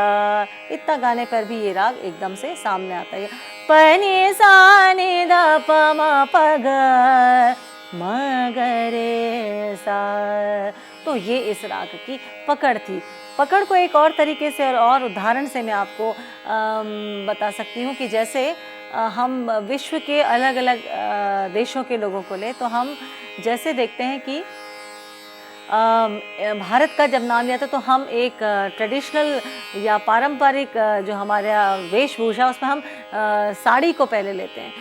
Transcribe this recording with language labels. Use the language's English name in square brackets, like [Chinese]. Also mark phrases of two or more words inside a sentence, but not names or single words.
[Hindi] इतना गाने पर भी ये राग एकदम से सामने आता है। प नि सा नि द प म प ग म ग रे सा। तो ये इस राग की पकड़ थी। पकड़ को एक और तरीके से और उदाहरण से मैं आपको बता सकती हूँ कि जैसे हम विश्व के अलग अलग देशों के लोगों को लें, तो हम जैसे देखते हैं कि भारत का जब नाम लिया था तो हम एक ट्रेडिशनल या पारंपरिक जो हमारा वेशभूषा, उसमें हम साड़ी को पहले लेते हैं।